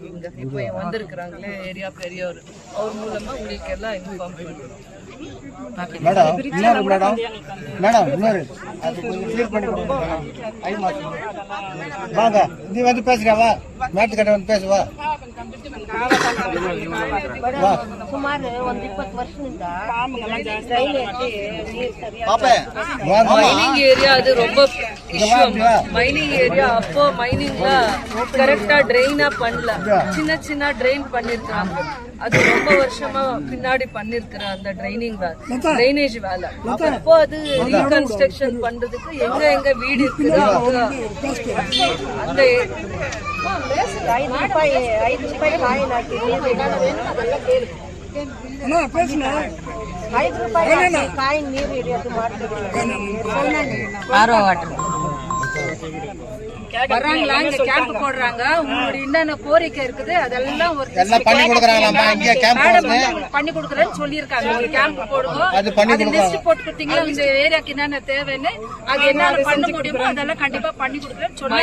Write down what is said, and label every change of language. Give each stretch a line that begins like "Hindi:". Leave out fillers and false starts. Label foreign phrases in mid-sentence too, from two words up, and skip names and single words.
Tamil: இங்கே இப்போ வந்திருக்கிறாங்களே ஏரியா பெரியவர், அவர் மூலமாக உங்களுக்கு எல்லாம் இன்ஃபார்ம் பண்ணுறோம். மேடம் இன்னொரு அது கொஞ்சம் கிளியர் பண்ணி கொடுங்க. வாங்க நீ வந்து பேசுறவா, மேட்டுக்கட்டை வந்து பேசுவா.
Kannada: ಸುಮಾರು 20 ವರ್ಷದಿಂದ
English: mining area
Kannada: ಅದು
Tamil: ரொம்ப
English: mining area.
Tamil: அப்போ மைனிங்ல கரெக்டா ட்ரெயினா பண்ணல, சின்ன ட்ரெயின் பண்ணிருக்காங்க. அது ரொம்ப வருஷமா பின்னாடி பண்ணிருக்கிற அந்த ட்ரைனேஜ் வேலை. அப்போ அது ரீகன்ஸ்ட்ரக்ஷன் பண்றதுக்கு எங்க வீடு இருக்குதோ அந்த
Kannada: 5 ರೂಪಾಯಿ ಕಾಯಿನ್ ಹಾಕಿ 5 ರೂಪಾಯಿ ಕಾಯಿನ್ ನೀರು ಹಿಡಿಯೋದು ಮಾಡ್ತೀವಿ.
Tamil: ஆரோ வாட்டர் வர்றாங்களா, இங்க கேம்ப் போடுறாங்க. உங்களுடைய என்னென்ன கோரிக்கை இருக்குது அதெல்லாம் ஒரு பண்ணி கொடுக்குறாங்க. இங்க கேம்ப் பண்ணி கொடுக்குறேன்னு சொல்லியிருக்காங்க. ஒரு கேம்ப் போடுவோம், அது லிஸ்ட் போட்டு கொடுத்தீங்கன்னா இந்த ஏரியாக்கு என்னென்ன தேவைன்னு, அது என்னென்ன பண்ண முடியுமோ அதெல்லாம் கண்டிப்பா பண்ணி கொடுக்குறேன்னு சொல்லி.